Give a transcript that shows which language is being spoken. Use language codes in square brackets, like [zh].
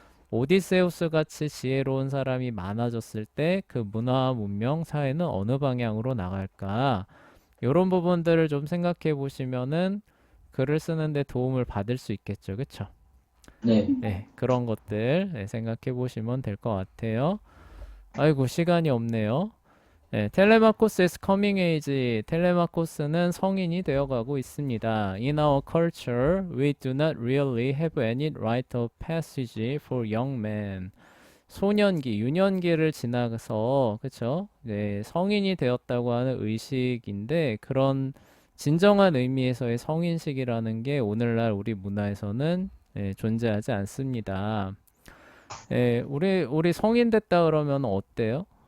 [ko] 오디세우스 같이 지혜로운 사람이 많아졌을 때 그 문화와 문명, 사회는 어느 방향으로 나갈까? 이런 부분들을 좀 생각해 보시면은 글을 쓰는데 도움을 받을 수 있겠죠. 그쵸? 네. 그런 것들 생각해 보시면 될 것 같아요. 아이고, 시간이 없네요. [en] 텔레마코스 is coming age. [ko] 텔레마코스는 성인이 되어가고 있습니다. [en] In our culture, we do not really have any rite of passage for young men. [ko] 소년기, 유년기를 지나서, 그쵸? 네, 성인이 되었다고 하는 의식인데, 그런 진정한 의미에서의 성인식이라는 게 오늘날 우리 문화에서는 존재하지 않습니다. 우리 성인 됐다 그러면 어때요?